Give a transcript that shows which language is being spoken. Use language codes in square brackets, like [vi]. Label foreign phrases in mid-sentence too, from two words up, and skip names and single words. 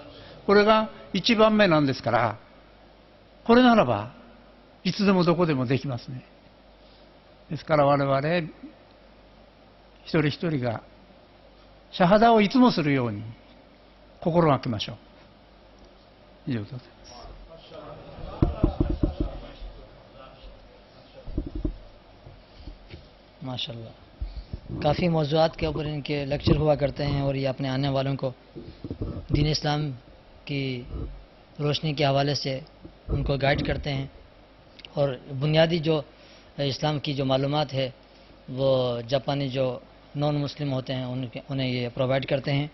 [ja] これが1番目なんですから、これならばいつでもどこでもできますね。ですから我々一人一人がシャハダをいつもするように心がけましょう。以上でございます。 [ar] ماشاء اللہ. [ur] کافی موضوعات کے اوپر ان کے لیکچر ہوا کرتے ہیں اور یہ اپنے آنے والوں کو دین اسلام کی روشنی کے حوالے سے ان کو گائیڈ کرتے ہیں اور بنیادی جو اسلام کی جو معلومات ہے وہ جاپانی جو [en] non Muslim [ur] ہوتے ہیں انہیں یہ پرووائڈ کرتے ہیں.